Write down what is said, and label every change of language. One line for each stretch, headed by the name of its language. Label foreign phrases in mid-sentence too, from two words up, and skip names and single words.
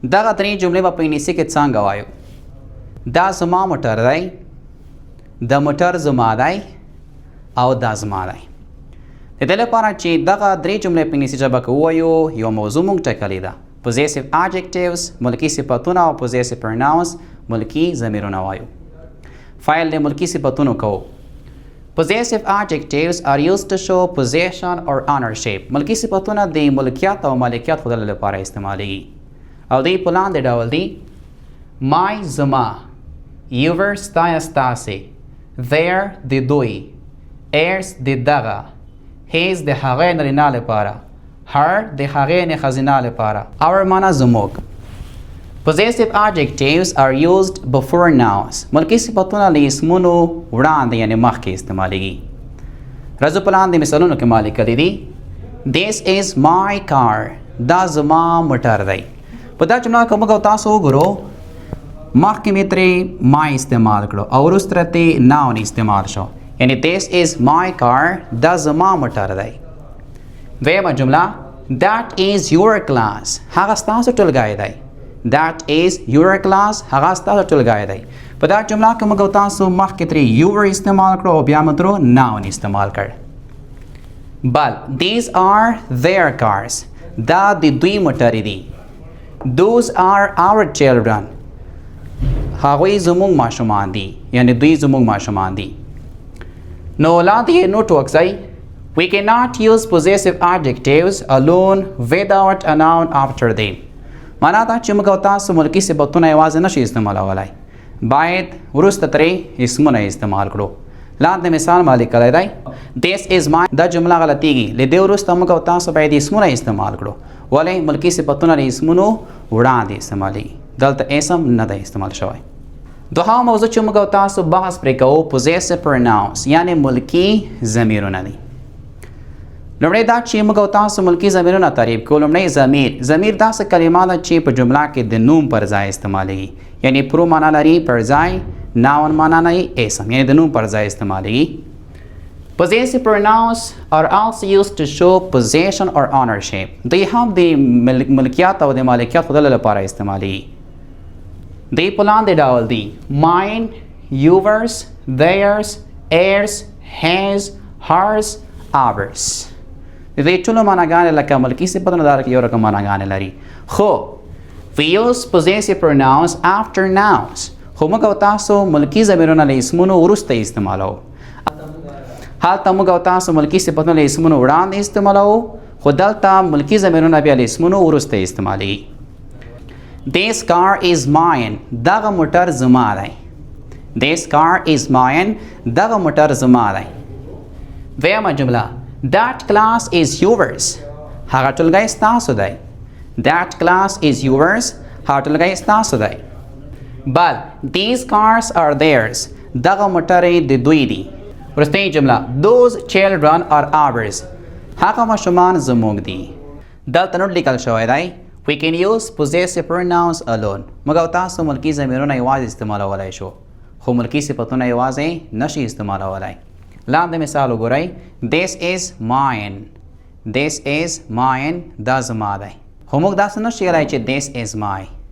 Pashto: دغه درې جملې به په انګلیسي کې څنګه وایو؟ دا زما موټر دی، د موټر زما دی او دا زما دی. د دې لپاره چې دغه درې جملې په انګلیسي ژبه کې ووایو یو موضوع موږ ټاکلې ده.
English: Possessive adjectives
Pashto: ملکي صفتونه او
English: possessive pronouns
Pashto: ملکي ضمیرونه وایو. فایل د ملکي صفتونو کوو.
English: Possessive adjectives are used to show possession or ownership.
Pashto: ملکي صفتونه د ملکیت او مالکیت ښودلو لپاره استعمالیږي او دوی په لاندې ډول دي: my زما، your ستا یا ستاسې، their د دوی، heirs د دغه، his د هغې نرینه لپاره، her د هغې نه ښځینه لپاره. our معنا زموږ.
English: Possessive adjectives are used before nouns.
Pashto: ملکي صفتونه له اسمونو وړاندې یعنې مخکې استعمالیږي. راځو په لاندې مثالونو کې ما لیکلي دي:
English: This is my car.
Pashto: دا زما موټر دی. په دا جمله که موږ او تاسو وګورو مخکې مې ترې my استعمال کړو او وروسته ترې noun استعمال شو، یعنې
English: this is my car.
Pashto: دا زما موټر دی. دویمه جمله:
English: That is your class.
Pashto: هغه ستاسو ټولګی دی.
English: That is your class.
Pashto: هغه ستاسو ټولګی دی. په دا جمله کې موږ او تاسو مخکې ترې your استعمال کړو او بیا مو ترې noun استعمال کړ.
English: بل these are their cars.
Pashto: دا د دوی موټرې دي.
English: Those are our children.
Pashto: هغوی زموږ ماشومان دي، یعنې دوی زموږ ماشومان دي. نو لاندې یې نوټ وکړئ:
English: We cannot use possessive adjectives alone without a noun after them.
Pashto: معنا دا چې موږ او تاسو ملکي صفتونه یوازې نشي استعمالولی، باید وروسته ترې اسمونه استعمال کړو. لاندې مثال ما لیکلی دی:
English: This is my.
Pashto: دا جمله غلطیږي. له دې وروسته موږ او تاسو باید اسمونه استعمال کړو. ولې؟ ملکي صفتونه له اسمونو وړاندې استعمالیږي. دلته اسم نه دی استعمال شوی. دوهم موضوع چې موږ او تاسو بحث پرې کوو
English: possessive pronouns
Pashto: یعنې ملکي ضمیرونه دي. لومړی دا چې موږ او تاسو ملکي ضمیرونه تعریف کوو. لومړی ضمیر داسې کلمه ده چې په جمله کې د نوم پر ځای استعمالیږي، یعنې پرو معنا لري پر ځای، ناون معنا لري اسم، یعنې د نوم پر ځای استعمالیږي.
English: Possessive pronouns are also used to show possession or ownership.
Pashto: دوی هم د ملکیت او د مالکیت ښودلو لپاره استعمالیږي. دوی په لاندې ډول دي:
English: mine, yours, theirs, heirs, his, hers, ours.
Pashto: د دې ټولو معناګانې لکه ملکي صفتونه دا یو رقم معناګانې لري.
English: خو we use possessive pronouns after nouns.
Pashto: خو موږ او تاسو ملکي ضمیرونه له اسمونو وروسته استعمالوو. هلته موږ او تاسو ملکي صفتونه له اسمونو وړاندې استعمالوو، خو دلته ملکي ضمیرونه بیا له اسمونو وروسته استعمالیږي.
English: This car is mine.
Pashto: دغه موټر زما دی.
English: This car is mine.
Pashto: دغه موټر زما دی. دویمه جمله:
English: That class is yours.
Pashto: هغه ټولګی ستاسو دی.
English: That class is yours.
Pashto: هغه ټولګی ستاسو دی.
English: بل these cars are theirs.
Pashto: دغه موټرې د دوی دي. وروستۍ جمله:
English: Those children are ours.
Pashto: هغه ماشومان زموږ دي. دلته نوټ لیکل شوی دی:
English: We can use possessive pronouns alone.
Pashto: موږ او تاسو ملکي ضمیرونه یوازې استعمالولی شو، خو ملکي صفتونه یوازې نشي استعمالولی. لاندې مثال وګورئ:
English: This is mine. This is mine.
Pashto: دا زما دی. خو موږ داسې نشو ویلی چې
English: this is my.